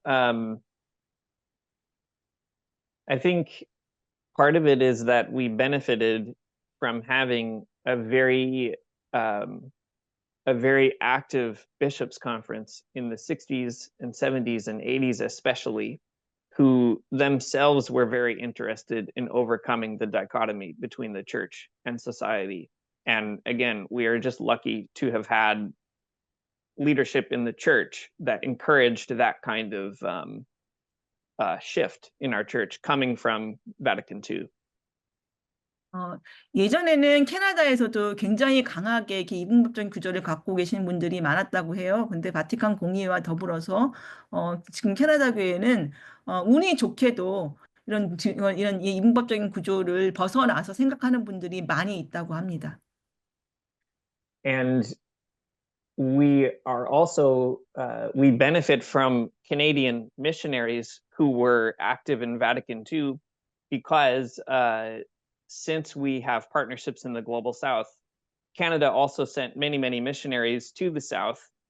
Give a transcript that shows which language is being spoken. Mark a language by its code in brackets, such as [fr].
[en] I think part of it is that we benefited from having a very active bishops' conference in the 60s and 70s and 80s especially, who themselves were very interested in overcoming the dichotomy between the church and society. And again, we are just lucky to have had leadership in the church that encouraged that kind of shift in our church coming from Vatican II. [ko] 예전에는 캐나다에서도 굉장히 강하게 이렇게 이분법적인 구조를 갖고 계신 분들이 많았다고 해요. 근데 바티칸 공의회와 더불어서 지금 캐나다 교회는 운이 좋게도 이런 이분법적인 구조를 벗어나서 생각하는 분들이 많이 있다고 합니다. [en] And we are also, we benefit from Canadian missionaries who were active in Vatican II because since we have partnerships in the Global South, Canada also sent many, many missionaries to the South.